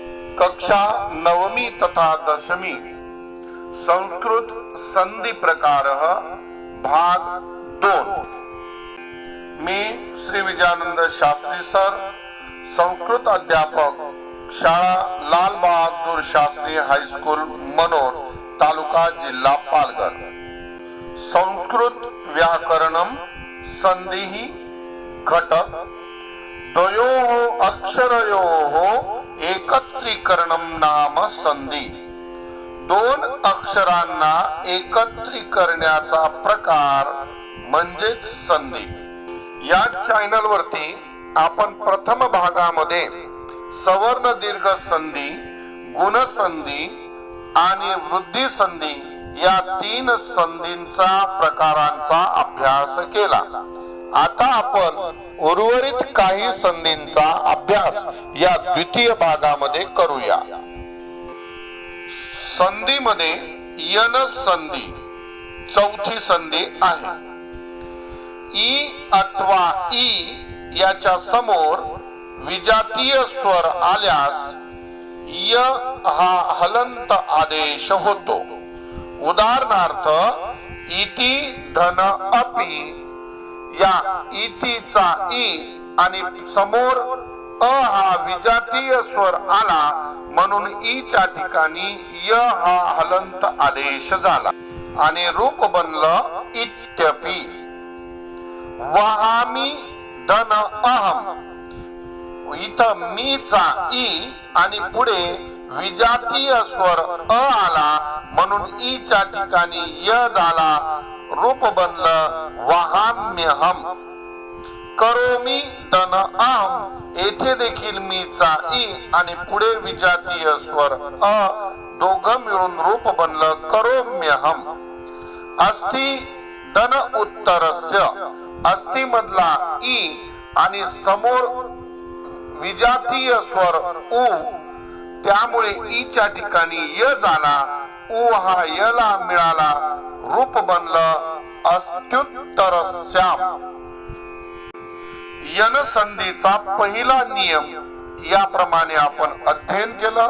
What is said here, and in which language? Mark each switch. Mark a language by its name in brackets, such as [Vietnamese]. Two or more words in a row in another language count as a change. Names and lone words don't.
[Marathi] कक्षा नवमी तथा दशमी संस्कृत संधि प्रकार भाग 2। मी श्री विजयानंद शास्त्री सर, संस्कृत अध्यापक, शाळा लाल बहादूर शास्त्री हायस्कूल मनोर, तालुका जिल्हा पालघर। [Sanskrit] संस्कृत व्याकरणम संधि घटक द्वयोः अक्षरयोः एकत्रीकरणम नाम संधि। [Marathi] दोन अक्षरांना एकत्रित करण्याचा प्रकार म्हणजेच संधि। या चॅनल वरती आपण प्रथम भागामध्ये सवर्ण दीर्घ संधि, गुण संधि आणि वृद्धी संधि या 3 संधींचा प्रकारांचा अभ्यास केला। आता आपण उर्वरित काही संधींचा अभ्यास या द्वितीय भागामध्ये करूया। संधीमध्ये यन संधि चौथी संधि आहे। ई अथवा ई याच्या समोर विजातीय स्वर आल्यास य हा हलंत आदेश होतो। उदाहरणार्थ इति धन अपि या इतीचा ई आणि समोर अ हा विजातीय स्वर आला म्हणून ई च्या ठिकाणी य हा हलंत आदेश झाला आणि रूप बनलं इत्यपि। वहामी धन अहम, इथं मी चा ई आणि पुढे विजातीय स्वर अ आला म्हणून ई च्या ठिकाणी य झाला, रूप बनलं वहाम्यहम। करोमी धन अहम, येथे देखील मी चा ई आणि पुढे विजातीय स्वर अ दोघं मिळून रूप बनलं करोम्यहम। अस्ति धन उत्तरस्य, अस्ति मधला ई आणि समोर विजातीय स्वर उ, त्यामुळे ई च्या ठिकाणी य झाला, उ हा य ला मिळाला, रूप बनलं अस्त्युत्तरस्याम। यन संधीचा पहिला नियम याप्रमाणे आपण अध्ययन केलं।